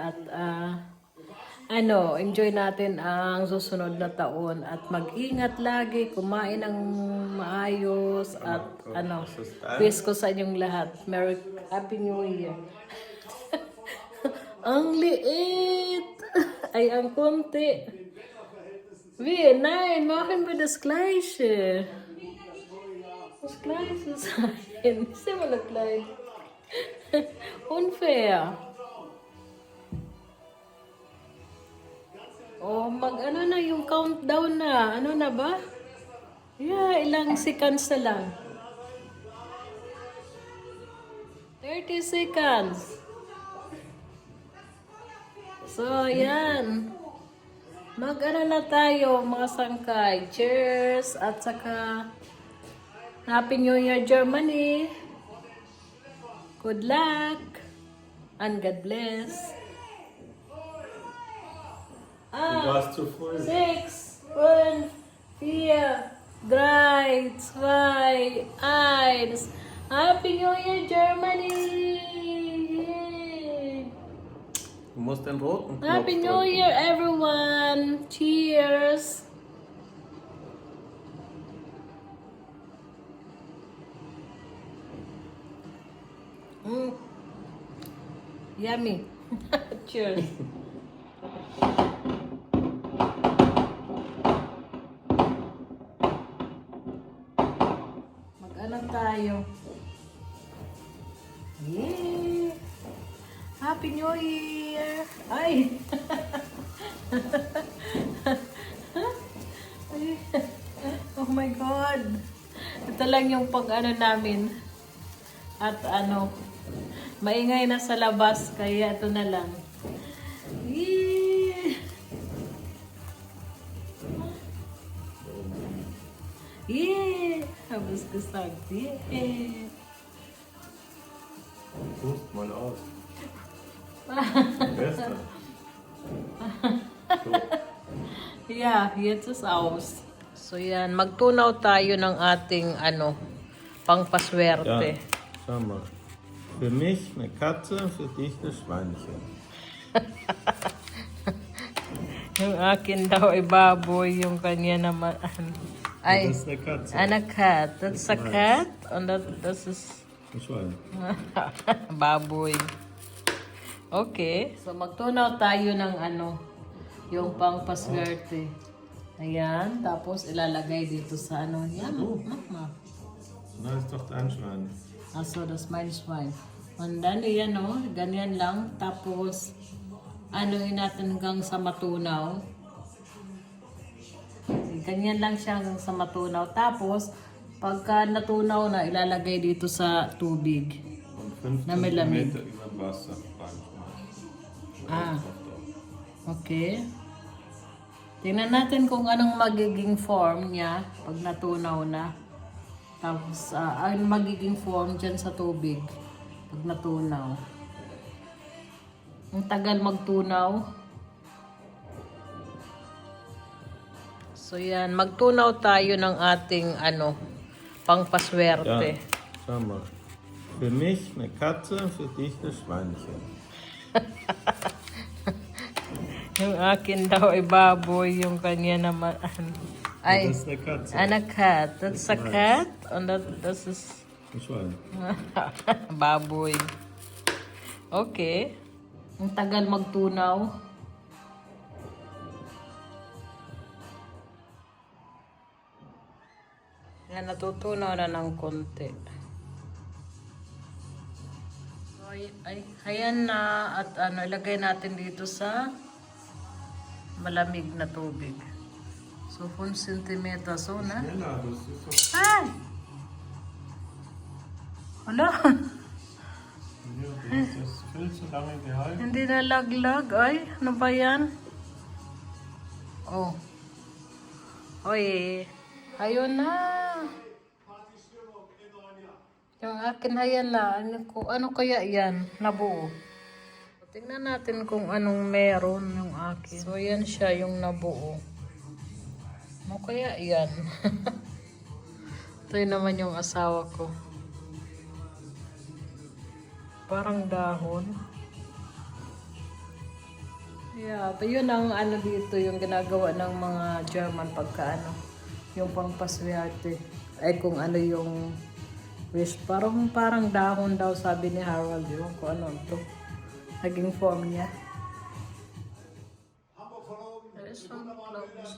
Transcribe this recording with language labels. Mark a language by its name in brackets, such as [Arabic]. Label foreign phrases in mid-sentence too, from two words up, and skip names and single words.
[Filipino] At enjoy natin ang susunod na taon. At mag-ingat lagi, kumain ng maayos. At wish ko sa inyong lahat. [English] Happy New Year. [Filipino] Ang liit! Ay, ang konti. [German] Wie, nein, machen wir das Gleiche. Das Gleiche sein. Ist immer das Gleiche. [English] Unfair. [Filipino] Oh, mag-ano na yung countdown na. Ano na ba? Yeah, ilang seconds na lang. [English] 30 seconds. [Filipino] So, yan. Mag-ano na tayo, mga sangkay. Cheers! At saka, [English] Happy New Year, Germany! Good luck! And God bless! [German] Du warst zu früh. [English] 6, 5, 4, 3, 2, 1. Happy New Year, Germany! [German] Du musst den roten Knopf [English] Happy New [German] drücken. [English] Year, everyone! Cheers! Yummy! Cheers! [Filipino] Mag-ano tayo? [English] Yeah! Happy New Year! Ay! Oh my God! [Filipino] Ito lang yung pag-ano namin. At maingay na sa labas, kaya ito na lang. [English] Yeah! Yeah! [German] Habis gesagt, yeah! Pust mal aus. Beste. Yeah, jetzt ist aus. [Filipino] So yan, magtunaw tayo ng ating pangpaswerte. [German] Ja, schau mal. Für mich eine Katze, für dich das Schweinchen. [Filipino] Yung akin daw ay baboy, yung kanya naman. Ay, [German] Das ist eine Katze. [English] a cat. That's a cat? And [German] das ist Ein Schwein. [Filipino] baboy. Okay. So magtunaw tayo ng yung pangpaswerte. Ayan, tapos ilalagay dito sa yan. [German] Mama. Da ist doch dein Schwein. Also, das ist mein Schwein. [English] And then, [Filipino] yan ganyan lang. Tapos, anuhin natin hanggang sa matunaw. Ganyan lang siya hanggang sa matunaw. Tapos, pagka natunaw na, ilalagay dito sa tubig. [German] Und 5 [Filipino] Na may lamig. [German] Zentimeter über Wasser reinschmeißen. [English] Ah. Okay. [Filipino] Tingnan natin kung anong magiging form niya pag natunaw na. Tapos, ang magiging form dyan sa tubig pag natunaw. Ang tagal magtunaw. So, yan. Magtunaw tayo ng ating, pangpaswerte. [German] Ja, schau mal. Für mich eine Katze, für dich das Schweinchen. [Filipino] Yung akin daw ay baboy, yung kanya naman. Ay, [German] Das ist eine Katze. [English] eine cat. That's a cat. [German] Und das ist Ein Schwein. [Filipino] baboy. Okay. Ang tagal magtunaw. Yan, natutunaw na ng konti. So, ayan na. At ilagay natin dito sa malamig na tubig. So, 1 centimeter. So, na. [German] Schneller, das ist so. [Filipino] Ay! Hala! [German] Ja, du hast das viel zu lange gehalten. [Filipino] Hindi nalaglag. Ay, ano ba yan? Oh. Oy. Ayun na. Yung akin hayan na. Ano kaya yan? Nabuo. Tingnan natin kung anong meron yung akin. So, yan siya yung nabuo. Ano kaya yan? Ito yun naman yung asawa ko. Parang dahon. [English] Yeah, but [Filipino] yun ang ano dito, yung ginagawa ng mga German pagka ano, yung pangpaswerte. Ay kung ano yung wish. Parang dahon daw sabi ni Harold yun, kung ano to. Naging form niya. [English] There is some clothes.